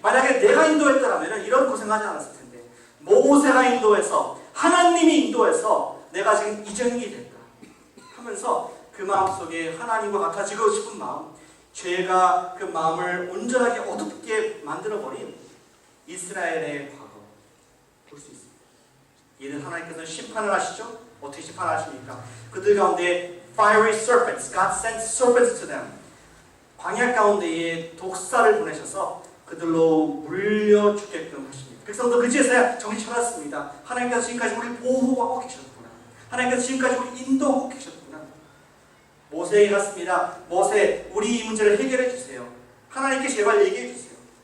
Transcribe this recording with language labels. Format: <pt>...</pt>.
<ko>만약에 내가 인도했더라면 이런 고생하지 않았을 텐데 모세가 인도해서 하나님이 인도해서 내가 지금 이전이 됐다 하면서 그 마음속에 하나님과 같아지고 싶은 마음, 죄가 그 마음을 온전하게 어둡게 만들어버린 이스라엘의 과거 볼 수 있습니다. 이는 하나님께서 심판을 하시죠? 어떻게 심판하십니까? 그들 가운데</ko> <en>fiery serpents, God sent serpents to them.</en> <ko>광야 가운데에 독사를 보내셔서 그들로 물려 죽게끔 하십니다. 백성도 그제서야 정신 차렸습니다. 하나님께서 지금까지 우리를 보호하고 계셨구나. 하나님께서 지금까지 우리를 인도하고 계셨구나. 모세에게 갔습니다. 모세, 우리 이 문제를 해결해 주세요. 하나님께 제발 얘기해 주세요.</ko>